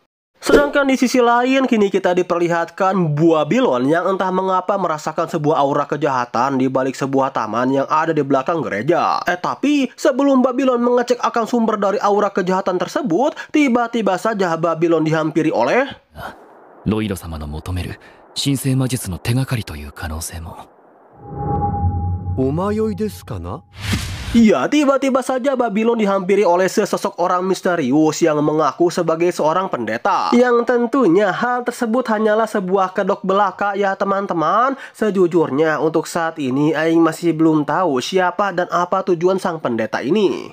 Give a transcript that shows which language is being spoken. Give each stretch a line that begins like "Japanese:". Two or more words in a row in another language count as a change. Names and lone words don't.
Indonesian: Sedangkan di sisi lain, kini kita diperlihatkan Babylon yang entah mengapa merasakan sebuah aura kejahatan di balik sebuah taman yang ada di belakang gereja. Tapi sebelum Babylon mengecek akan sumber dari aura kejahatan tersebut, tiba-tiba saja Babylon dihampiri oleh
Japanese: ロイド様の求める神聖魔術の手がかりという可能性も。お迷いですかな?
Indonesian: Ya, tiba-tiba saja Babylon dihampiri oleh sesosok orang misterius yang mengaku sebagai seorang pendeta. Yang tentunya hal tersebut hanyalah sebuah kedok belaka ya teman-teman. Sejujurnya untuk saat ini Aing masih belum tahu siapa dan apa tujuan sang pendeta ini.